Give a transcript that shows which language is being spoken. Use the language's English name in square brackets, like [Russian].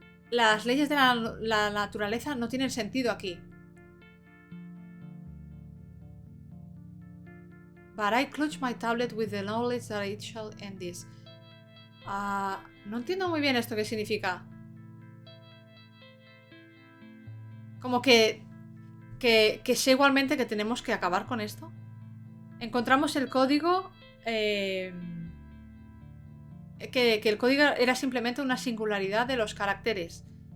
[Spanish] Las leyes de la naturaleza no tienen sentido aquí. [English] But I clutch my tablet with the knowledge that it shall end this. [Spanish] No entiendo muy bien esto qué significa. Como que sé igualmente que tenemos que acabar con esto. Encontramos el código. Que el código era simplemente una singularidad de los caracteres.